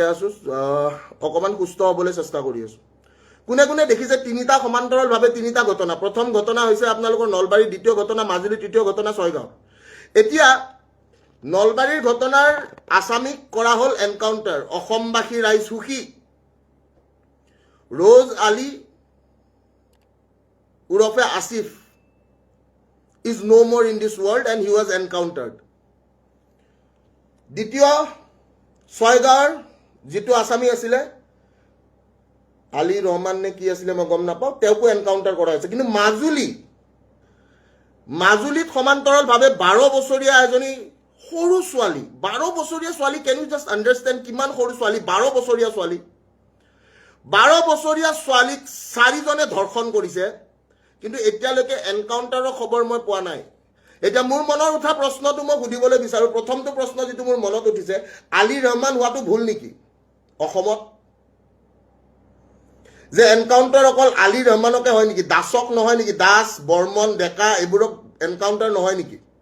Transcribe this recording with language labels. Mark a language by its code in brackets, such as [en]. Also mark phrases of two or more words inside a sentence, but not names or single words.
[as] আছো অকমান সুস্থ হ'বলৈ চেষ্টা কৰি আছো কোনে কোনে দেখিছে তিনিটা সমান্তৰালভাৱে তিনিটা ঘটনা প্ৰথম ঘটনা হৈছে আপোনালোকৰ নলবাৰী দ্বিতীয় ঘটনা মাজুলী তৃতীয় ঘটনা ছয়গাঁও এতিয়া নলবাৰীৰ ঘটনাৰ আসামিক কৰা হল এনকাউন্টাৰ অসমবাসী ৰাইজ সুখী Rose Ali Urofe Asif [en] is no more in this world and he was encountered. [as] দ্বিতীয় ছয়গাঁৱৰ যেটো আসামি আছিলে আলী ৰহমান নে কি আছিলে মই গম নাপাওঁ তেওঁকো এনকাউন্টাৰ কৰা হৈছে কিন্তু মাজুলীত সমান্তৰালভাৱে 12 বছৰীয়া এজনী সৰু ছোৱালী 12 বছৰীয়া ছোৱালী [en] can you just understand [as] কিমান সৰু ছোৱালী 12 বছৰীয়া ছোৱালী 12 বছৰীয়া ছোৱালীক 4 জনে ধৰ্ষণ কৰিছে কিন্তু এতিয়ালৈকে এনকাউন্টাৰৰ খবৰ মই পোৱা নাই এটা মোৰ মনৰ উঠা প্ৰশ্নটো মই সুধিবলৈ বিচাৰো প্ৰথমটো প্ৰশ্ন যেটো মোৰ মনত উঠিছে আলী ৰহমান হোৱাটো ভুল নেকি অসমত যে এনকাউন্টাৰ অকল আলী ৰহমানকে হয় নেকি দাসক নহয় নেকি দাস বৰ্মন ডেকা এইবোৰক এনকাউন্টাৰ নহয় নেকি